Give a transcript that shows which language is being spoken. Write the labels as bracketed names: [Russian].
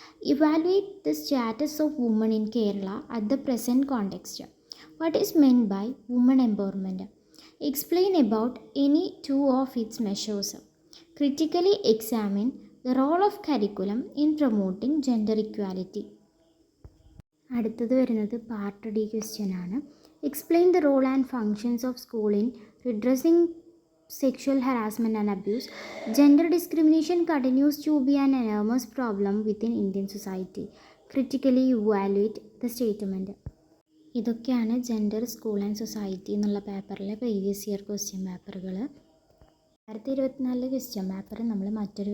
[English] Evaluate the status of women in Kerala at the present context. What is meant by women empowerment? Explain about any two of its measures. Critically examine the role of curriculum in promoting gender equality. [Malayalam] അടുത്തത് വരുന്നത് part D question ആണ്. [English] Explain the role and functions of school in redressing sexual harassment and abuse. Gender discrimination continues to be an enormous problem within Indian society. Critically evaluate the statement. [Malayalam] ഇതൊക്കെയാണ് gender school and society എന്നുള്ള പേപ്പറിലെ previous year question പേപ്പറുകൾ. 2024 question paper നമ്മൾ മറ്റൊരു